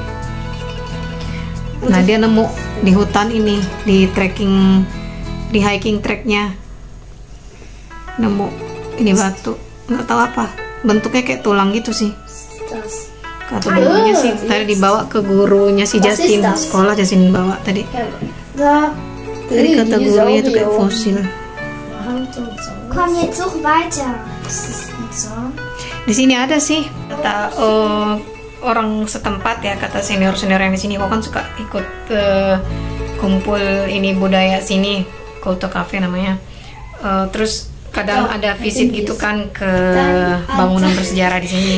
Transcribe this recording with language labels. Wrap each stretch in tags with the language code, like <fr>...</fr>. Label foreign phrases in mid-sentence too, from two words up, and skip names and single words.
<id>Nah dia nemu di hutan ini, di trekking, di hiking tracknya nemu ini batu, nggak tahu apa, bentuknya kayak tulang gitu sih. Kata gurunya sih tadi dibawa ke gurunya si Justin, sekolah Justin bawa tadi. Tadi kata gurunya itu kayak fosil.</id> <de>Komm jetzt such weiter.</de> <id>Di sini ada sih kata orang setempat ya, kata senior-senior yang di sini. Aku kan suka ikut kumpul ini budaya sini, Kultur Cafe namanya. Terus kadang ada visit gitu kan ke bangunan bersejarah di sini.</id>